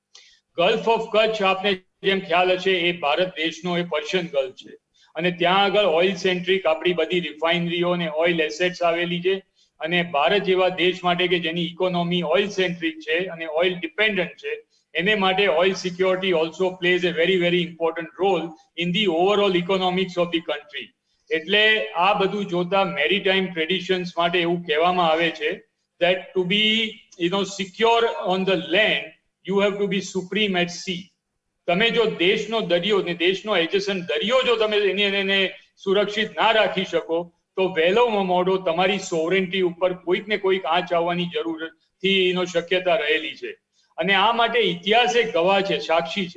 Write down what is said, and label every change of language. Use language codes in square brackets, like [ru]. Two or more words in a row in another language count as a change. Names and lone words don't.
[gu] ગલ્ફ ઓફ કચ્છ આપને જેમ ખ્યાલ હશે એ ભારત દેશનો એ પર્શિયન ગલ્ફ છે, અને ત્યાં આગળ [en] oil centric [gu] આપણી બધી રિફાઇનરીઓ અને [en] oil assets [gu] આવેલી છે, અને ભારત જેવા દેશ માટે કે જેની ઇકોનોમી [en] oil centric [gu] છે અને [en] oil dependent [gu] છે, એને માટે [en] oil security also plays a very important role in the overall economics of the country. [gu] એટલે આ બધું જોતા [en] maritime traditions [gu] માટે એવું કહેવામાં આવે છે [en] that to be secure on the land you have to be supreme at sea. [gu] તમે જો દેશનો દરિયો ને દેશનો એડજસન્ટ દરિયો જો તમે એને સુરક્ષિત ના રાખી શકો તો વહેલો મોડો તમારી સોવરેન્ટી ઉપર કોઈક ને કોઈક આંચ આવવાની જરૂરથી શક્યતા રહેલી છે. અને આ માટે ઇતિહાસ એક ગવાહ છે, સાક્ષી છે.